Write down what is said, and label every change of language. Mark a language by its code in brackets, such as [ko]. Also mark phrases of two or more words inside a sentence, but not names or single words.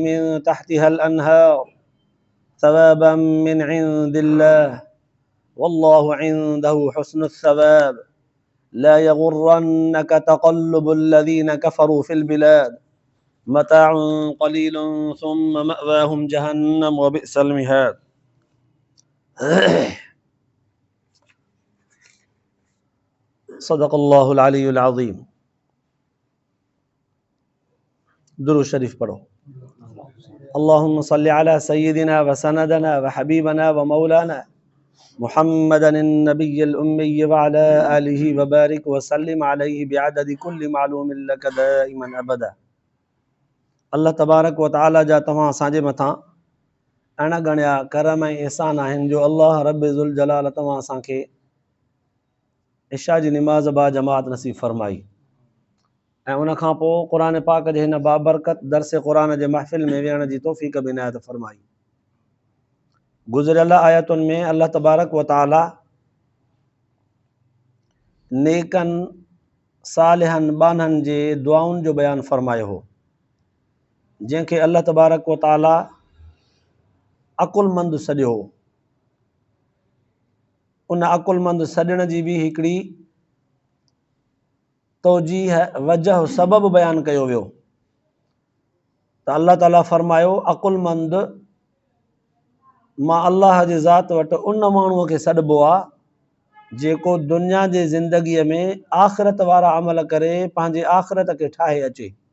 [ar] من تحتها الأنهار ثوابا من عند الله والله عنده حسن الثواب لا يغرنك تقلب الذين كفروا في البلاد متاع قليل ثم مأواهم جهنم وبئس المهاد. صدق الله العلي العظيم. [sd] दुरूद शरीफ पढ़ो। [ar] اللهم صل على سيدنا وسندنا وحبيبنا ومولانا محمد النبي الأمي وعلى آله وبارك وسلم عليه بعدد كل معلوم لك دائما أبدا. الله تبارك وتعالى [sd] जा तव्हां असांजे मथां अणगणिया करम ऐं एहसान आहिनि जो अल्लाह [ar] رب ذو الجلال [sd] तव्हां असांखे इशा जी निमाज़ बा जमात नसीब फरमाई ऐं उन खां पोइ क़ुरान पाक जे हिन बाबरकत दर्स क़ुरान जे महफ़िल में विहण जी तौफ़ीक़ बि इनायत फरमाई। गुज़िरियल आयतुनि में [ar] الله تبارك وتعالى [sd] नेकनि सालिहनि बाननि जे दुआउनि जो बयानु फरमायो हो, जंहिंखे [ar] الله تبارك وتعالى [sd] अकुलमंद सॾियो हो। उन अकुलमंद सॾण जी बि हिकिड़ी तौजीह वजह सबब बयानु कयो वियो त अल्लाह ताला फरमायो अकुलमंद मां अल्लाह जे ज़ात वटि उन माण्हूअ खे सॾिबो आहे जेको दुनिया जे ज़िंदगीअ में आख़िरत वारा अमल करे पंहिंजे आख़िरत खे ठाहे अचे